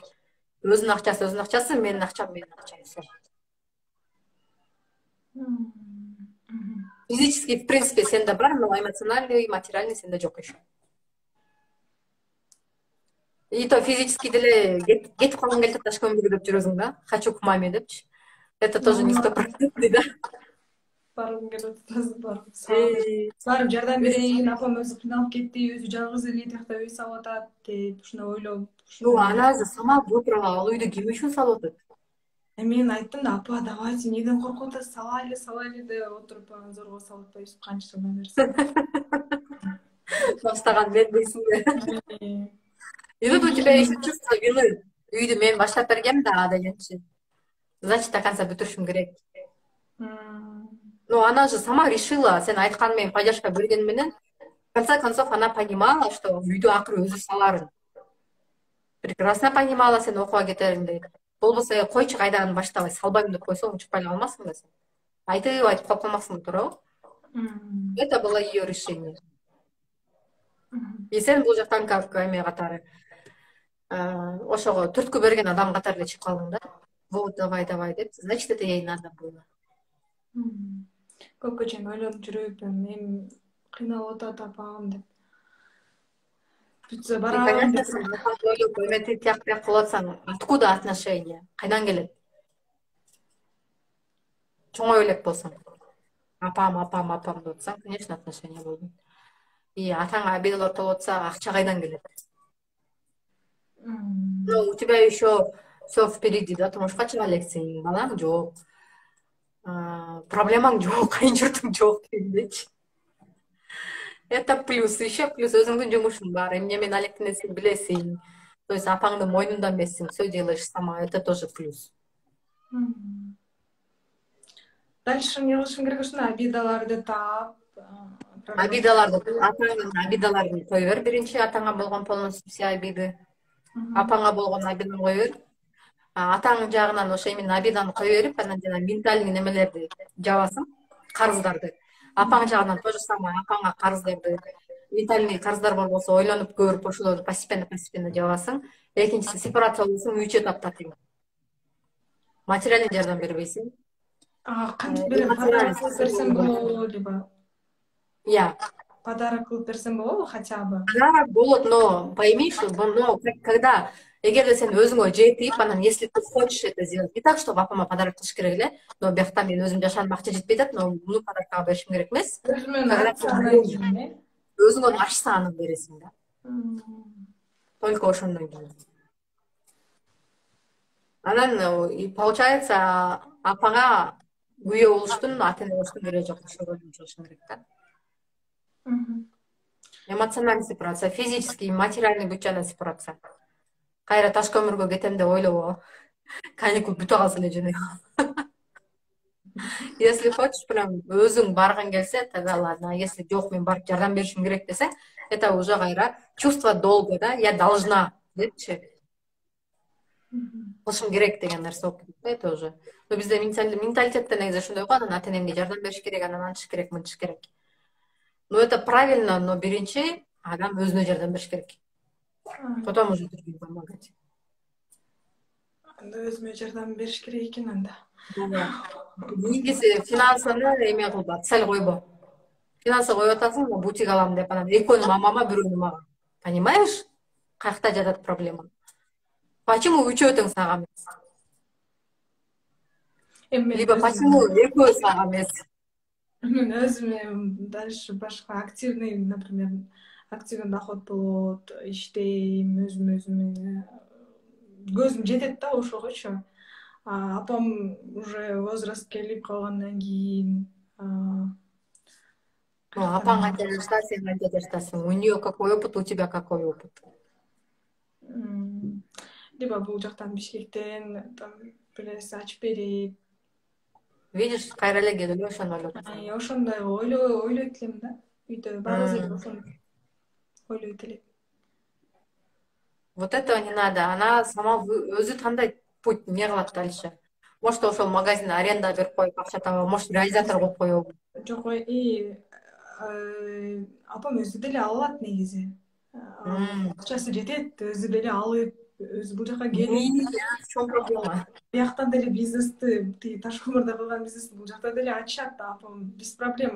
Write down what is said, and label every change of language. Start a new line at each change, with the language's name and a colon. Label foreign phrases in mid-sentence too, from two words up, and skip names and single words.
Kyrgyz: Өзүнүн акчасы, менин акчам, менин акчам.
Russian: Всё. Физически, в принципе,
Kyrgyz: сенде бар,
Russian: но эмоциональный, материальный
Kyrgyz: сенде жок еще.
Russian: И то физически
Kyrgyz: деле кетип калгың келип атат, көмүргө деп жүрөсүң да.
Russian: Хочу к маме депчи. Это тоже не 100%, да.
Kyrgyz: Баргым келип атат, барып жардам берейин, апам өзү кыйналып кетти, өзү жалгыз эле тиякта үй салып атат деп, ушуну ойлоп.
Russian: Ну, она же сама выбрала,
Kyrgyz: ал үйдү ким үчүн салып атат? Мен айттым да, апа, давайте, неден коркуп атасыз, салайлы деп отуруп, анан зорго салып атпайбыз, канча жылдан бери. Баштаган мен дейсиңби?
Russian: И тут у тебя еще чувство вины.
Kyrgyz: Үйдү мен баштап бергем да дегенчи.
Russian: Значит, до конца
Kyrgyz: бүтүрүшүм керек.
Russian: Ну, она же сама решила,
Kyrgyz: сен айткан менен поддержка берген менен,
Russian: в конце концов, она понимала, что
Kyrgyz: үйдү акыры өзү саларын.
Russian: Прекрасно понимала
Kyrgyz: сен окууга кетериңди. Болбосо койчу кайдаган баштабай салбайм деп койсоң, учпай калмассың да сен. Айтып калып калмаксың, туурабы?
Russian: Это было ее решение.
Kyrgyz: И сен бул жактан как эме катары, ошого түрткү берген адам катары эле чыгып калдың да.
Russian: Вот, давай деп. Значит, это ей надо было.
Kyrgyz: Көпкө чейин ойлонуп жүрүп, эми кыйналып атат апам деп. Бүтсө барам деп. Эме тияк бияк кылып атсаң,
Russian: откуда отношения?
Kyrgyz: Кайдан келет? Чоңой элек болсоң. Апам деп атсаң,
Russian: конечно, отношения
Kyrgyz: болду. И атаңа обидалар болуп атса, акча кайдан келет?
Russian: Ну, у тебя еще все впереди,
Kyrgyz: да, турмушка чыга элексиң, балаң жок. Проблемаң жок, кайын журтуң жок дегендейчи.
Russian: Это плюс, еще плюс
Kyrgyz: өзүңдүн жумушуң бар, эмне менен алектенесиң билесиң. То есть апаңдын мойнунда эмессиң,
Russian: все делаешь сама, это тоже плюс.
Kyrgyz: Дальше эмне кылышым керек ушуну обидаларды таап, атаңдын обидаларын кое бер, биринчи атаңа болгон
Russian: полностью все обиды.
Kyrgyz: Апаңа болгон обиданы кое бер. Атаң жагынан ошо именно обиданы кое берип, анан жана ментальный немелерди жабасың, карыздарды. Апаң жагынан
Russian: то же самое,
Kyrgyz: апаңа карыздарды, ментальный карыздар бар болсо ойлонуп көрүп, ошолорду постепенно жабасың. Экинчиси сепарация болсоң, үч этапта тең. Материальный жардам бербейсиң. Кантип берем? Подарок кылып берсем болобу, либо подарок кылып берсем болобу
Russian: хотя бы?
Kyrgyz: Да, болот,
Russian: но пойми, что когда
Kyrgyz: эгерде сен өзүңө жетип, анан
Russian: если ты хочешь это сделать, не так, чтобы
Kyrgyz: апама подарок кылыш керек эле, но биякта мен өзүм жашанып акча жетпей атат, но муну подаркка беришим керек эмес. Өзүңө ачса аны бересиң да. Только ошондон кийин. Анан получается, апаңа күйөө болуштун, ата эне болуштун кереги жок, ошого жумшашың керек да. Эмоциональный сепарация,
Russian: физический, материальный
Kyrgyz: бүт жана сепарация. Кайра таш көмүргө кетем деп ойлобо. Каникул бүтө калса эле жөнөйт.
Russian: Если хочешь, прям
Kyrgyz: өзүң баргың келсе,
Russian: тогда ладно. А если
Kyrgyz: жок, мен барып жардам беришим керек десең,
Russian: это уже кайра чувство долга, да, я должна депчи.
Kyrgyz: Кылышым керек деген нерсе болуп кетет да,
Russian: это уже.
Kyrgyz: Но бизде менталитетте негизи ошондой го, анан ата энемге жардам бериш керек, анан антыш керек, мынтыш керек.
Russian: Ну, это правильно, но
Kyrgyz: биринчи адам өзүнө жардам бериш керек.
Russian: Потом уже другим помогать.
Kyrgyz: Өзүмө жардам бериш керек экен анда. Негизи финансыны эме кылба, цель койбо. Финансы коюп атасың, бутик алам деп, анан экөөнү мамама, бирөөнү мага.
Russian: Понимаешь? Каякта жатат проблема?
Kyrgyz: Почему үчөө тең сага эмес?
Russian: Либо почему
Kyrgyz: экөө сага эмес? Мен өзүмө дальше башка активный,
Russian: например, активный доход
Kyrgyz: болот, иштейм, өзүмө көзүм жетет да ошогочу. Апам
Russian: уже возраст
Kyrgyz: келип калгандан кийин. Апаң канча жашта, сен канча жаштасың?
Russian: У нее какой опыт, у тебя какой опыт?
Kyrgyz: Либо бул жактан Бишкектен билерси ачып берип. Видишь, кайра эле келип ошону ойлоп атасың. Ошондой ойлойт элем да. Үйдө баары эле ошону ойлойт элем.
Russian: Вот этого не надо. Она сама
Kyrgyz: өзү тандайт
Russian: путь, не кылат дальше. Может,
Kyrgyz: ошол магазин аренда берип коюп акча табабы,
Russian: может, реализатор
Kyrgyz: кылып коебу. Жок, апам өзү деле ала алат негизи. Акчасы жетет, өзү деле алып, өзү бул жака келип, Чоң проблема. бияктан деле бизнести, тиги Ташкомурда кылган бизнести бул жакта деле ачышат да апам,
Russian: без проблема.